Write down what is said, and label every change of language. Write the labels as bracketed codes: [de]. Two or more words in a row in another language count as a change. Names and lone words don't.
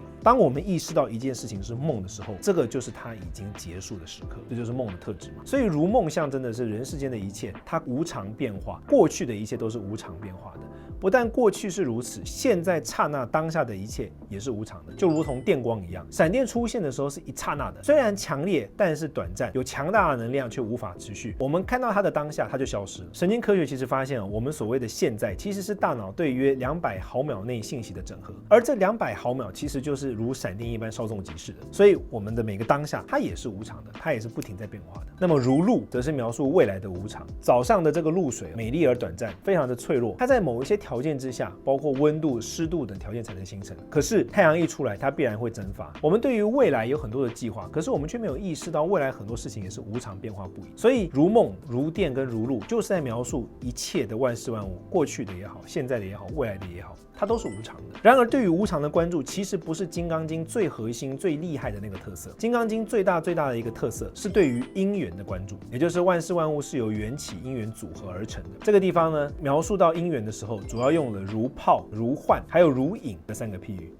[zh] 當我們意識到一件事情是夢的时候，這個就是它已經結束的時刻，這就是夢的特質嘛。所以如夢象徵的是人世間的一切，它無常變化，過去的一切都是無常變化的。不但過去是如此，現在剎那當下的一切也是無常的，就如同電光一樣，閃電出現的時候是一剎那的，雖然強烈，但是短暫，有強大的能量卻無法持續。我們看到它的當下，它就消失了。神經科學其實發現我們所謂的現在其實是大腦對約200毫秒內信息的整合，而這200毫秒其實就是如閃電一般稍縱即逝的。所以我們的每個當下，它也是无常的，它也是不停在變化的。那麼如露則是描述未來的無常。早上的這個露水美麗而短暫，非常的脆弱，它在某一些條件之下，包括溫度、濕度等條件才能形成。可是太陽一出來，它必然会蒸發。我們對於未來有很多的計劃，可是我們卻沒有意識到未來很多事情也是無常变化不已。所以如夢、如電跟如露就是在描述一切的萬事萬物，過去的也好，現在的也好，未来的也好，它都是无常的。然而对於無常的關注，其實不是《金剛經》最核心、最厲害的那個特色。《金剛經》最大的一個特色是對於因緣的關注，也就是萬事萬物是由緣起因緣組合而成的。這個地方呢，描述到因緣的時候，主要用了如泡、如幻，還有如影這3個譬喻。